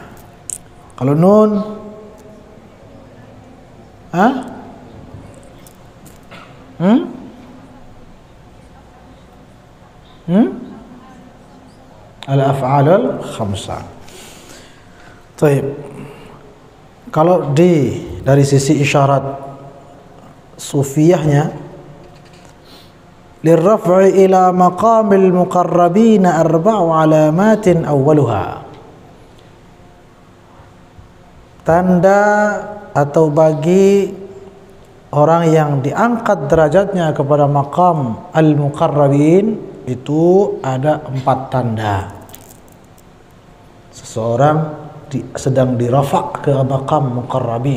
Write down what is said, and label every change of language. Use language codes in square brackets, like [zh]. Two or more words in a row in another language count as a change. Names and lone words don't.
[ar] Kalau نون الأفعال الخمسة. [id] Baik. Kalau dari sisi isyarat sufiyahnya, [ar] للرفع إلى مقام المقربين أربع علامات أولها. [id] Tanda atau bagi orang yang diangkat derajatnya kepada [ar] مقام المقربين [id] itu ada 4 tanda. Seseorang sedang dirafa' ke maqam muqarrabin.